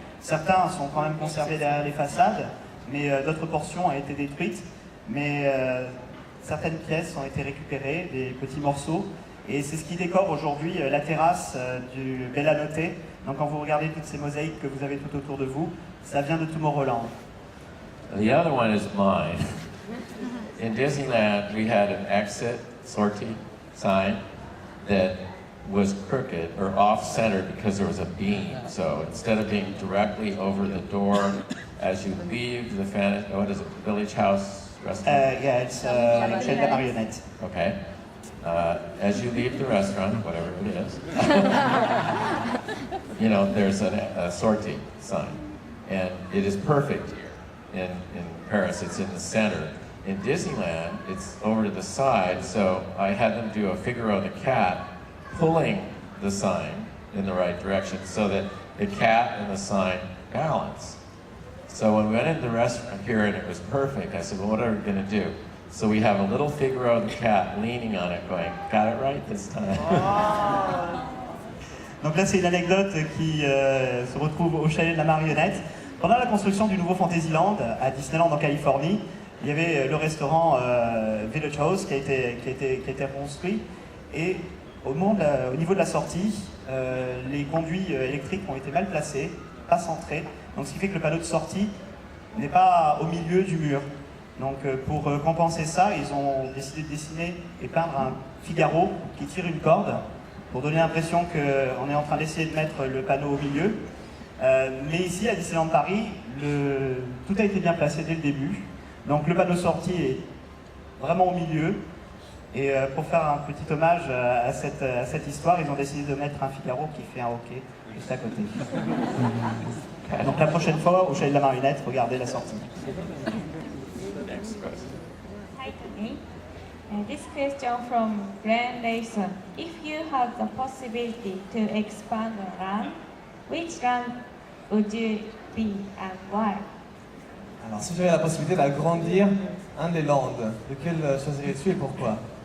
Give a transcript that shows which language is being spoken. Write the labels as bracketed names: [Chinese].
[French] Certains sont quand même conservés derrière les façades, mais d'autres portions ont été détruites. Mais certaines pièces ont été récupérées, des petits morceaux. Et c'est ce qui décore aujourd'hui la terrasse du Bellanotte. Donc quand vous regardez toutes ces mosaïques que vous avez tout autour de vous, ça vient de Tomorrowland. [English] The other one is mine. In Disneyland, we had an exit sortie sign that was crooked or off-center because there was a beam. So instead of being directly over the door as you leave the Village House restaurant? Yeah, it's L'Hôtel de la Marionnette. Okay. As you leave the restaurant, whatever it is, there's a sortie sign. And it is perfect here in Paris. It's in the center. In Disneyland, it's over to the side, so I had them do a Figaro the cat pulling the sign in the right direction so that the cat and the sign balance. So when we went into the restaurant here and it was perfect, I said, well, what are we going to do? So we have a little Figaro the cat leaning on it going, got it right this time. [French] Donc là, c'est une anecdote qui se retrouve au chalet de la Marionnette. Pendant la construction du nouveau Fantasyland à Disneyland en Californie, il y avait le restaurant Village House qui a été construit, et au niveau de la sortie, les conduits électriques ont été mal placés, pas centrés, donc ce qui fait que le panneau de sortie n'est pas au milieu du mur. Donc pour compenser ça, ils ont décidé de dessiner et peindre un Figaro qui tire une corde pour donner l'impression qu'on est en train d'essayer de mettre le panneau au milieu. Mais ici, à Disneyland Paris, tout a été bien placé dès le début. Donc le panneau sortie est vraiment au milieu. Et pour faire un petit hommage à cette histoire, ils ont décidé de mettre un Figaro qui fait un hockey juste à côté. Donc la prochaine fois, au chalet de la marionnette, regardez la sortie. [English] Hi Tony. This question from Grand Nation. If you have the possibility to expand a land, which land would you be and why? [French] Alors, si j'avais la possibilité d'agrandir un des lands, lequel choisirais-tu et pourquoi?